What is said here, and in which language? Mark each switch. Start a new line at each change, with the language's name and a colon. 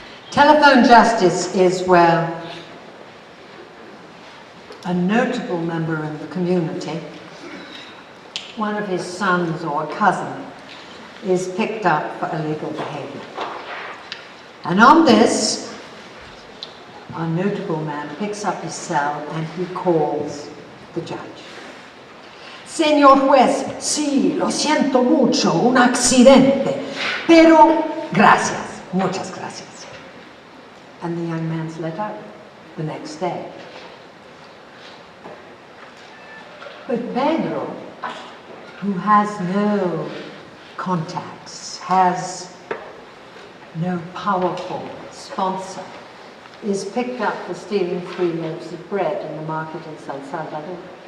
English: Telephone justice is where a notable member in the community, one of his sons or a cousin, is picked up for illegal behavior. And on this, a notable man picks up his cell and he calls the judge.
Spanish: Señor juez, sí, lo siento mucho, un accidente, pero gracias, muchas gracias.
English: And the young man's let out the next day. But Pedro, who has no contacts, has no powerful sponsor, is picked up for stealing 3 loaves of bread in the market in San Salvador.